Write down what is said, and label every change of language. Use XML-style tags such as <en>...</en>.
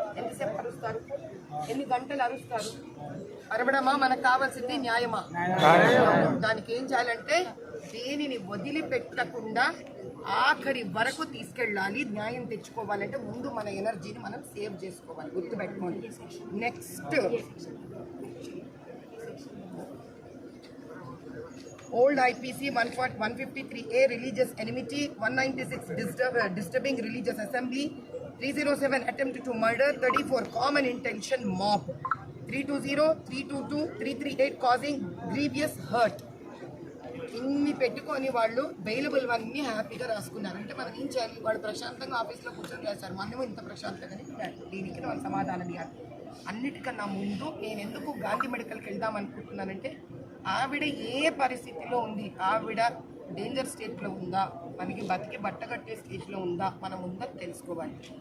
<te>ఎంతసేపు అరుస్తారు, ఎన్ని గంటలు అరుస్తారు? అరవడమా మనకు కావాల్సింది న్యాయమా? దానికి ఏం చేయాలంటే దేనిని వదిలిపెట్టకుండా ఆఖరి వరకు తీసుకెళ్ళాలి. న్యాయం తెచ్చుకోవాలంటే ముందు మన ఎనర్జీని మనం సేవ్ చేసుకోవాలి, గుర్తుపెట్టుకోండి.</te> <en>Next Old IPC 153A religious enmity, 196 disturbing religious assembly, 307 attempt to murder, 34 common intention mob, 320, 322, 338 causing grievous hurt.</en> <te>ఇన్ని పెట్టుకొని వాళ్ళు బెయిలబుల్ అన్నీ హ్యాపీగా రాసుకున్నారు. అంటే మనం ఏం చేయాలి? వాళ్ళు ప్రశాంతంగా ఆఫీస్లో కూర్చొని రాశారు, మనమేమో ఇంత ప్రశాంతంగా. దీనికి వాళ్ళు సమాధానం ఇవ్వాలి. అన్నిటికన్నా ముందు నేను ఎందుకు గాంధీ మెడికల్కి వెళ్దాం అనుకుంటున్నానంటే ఆవిడ ఏ పరిస్థితిలో ఉంది, ఆవిడ డేంజర్ స్టేట్లో ఉందా, మనకి బతికి బట్ట కట్టే స్టేజ్లో ఉందా, మనం ఉందా తెలుసుకోవాలి.</te>